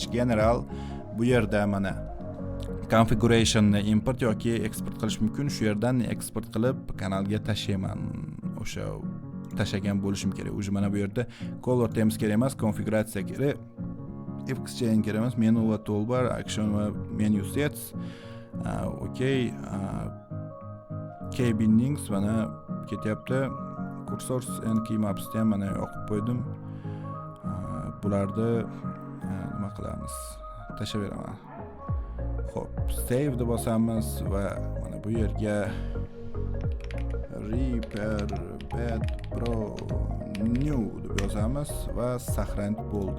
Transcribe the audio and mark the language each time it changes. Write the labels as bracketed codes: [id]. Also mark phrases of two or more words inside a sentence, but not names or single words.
[uz] General bu yerda mana configurationni import yoki export qilish mumkin. Shu yerdan export qilib kanalga tashlayman. O'sha tashlagan bo'lishim kerak. O'sha mana bu yerda [en] color themes [uz] kerak emas, konfiguratsiya kerak. Exchange kerak emas, menu va toolbar, action va [en] menu sets. [uz] Okay. [en] Key bindings [uz] mana ketyapti. [en] Cursors and keymaps [uz] ham mana yoqib qo'ydim. Bularni nima qilamiz? Tashlayveraman. Xo'p, save deb bosamiz va mana bu yerga Reaper Bedbro new deb yozamiz va saqlanib bo'ldi.